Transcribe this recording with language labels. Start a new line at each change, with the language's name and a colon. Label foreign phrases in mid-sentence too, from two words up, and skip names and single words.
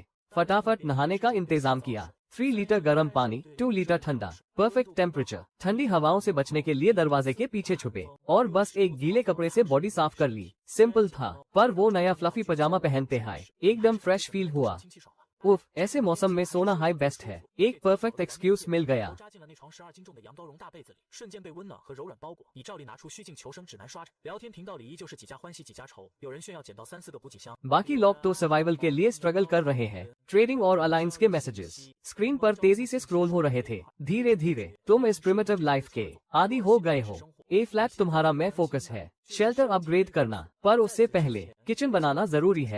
Hindi: फटाफट नहाने का इंतजाम किया। 3 लीटर गर्म पानी, 2 लीटर ठंडा,
English: perfect temperature.
Hindi: ठंडी हवाओं से बचने के लिए दरवाजे के पीछे छुपे और बस एक गीले कपड़े से बॉडी साफ कर ली। सिंपल था, पर वो नया
English: fluffy pajama
Hindi: पहनते हाय एकदम
English: fresh feel
Hindi: हुआ। उफ, ऐसे मौसम में सोना
English: high best
Hindi: है। एक
English: perfect excuse
Hindi: मिल गया।
Chinese: 扎进了那床12斤重的羊羔绒大被子里，瞬间被温暖和柔软包裹。你照例拿出虚境求生指南刷着，聊天频道里依旧是几家欢喜几家愁，有人炫耀捡到3、4个补给箱。
Hindi: बाकी लोग तो सर्वाइवल के लिए स्ट्रगल कर रहे हैं। ट्रेडिंग और अलायंस के
English: messages screen
Hindi: पर तेजी से स्क्रॉल हो रहे थे। धीरे धीरे तुम इस
English: primitive life
Hindi: के आदी हो गए हो।
English: a flat
Hindi: तुम्हारा मैं फोकस है।
English: shelter upgrade
Hindi: करना, पर उससे पहले किचन बनाना जरूरी है।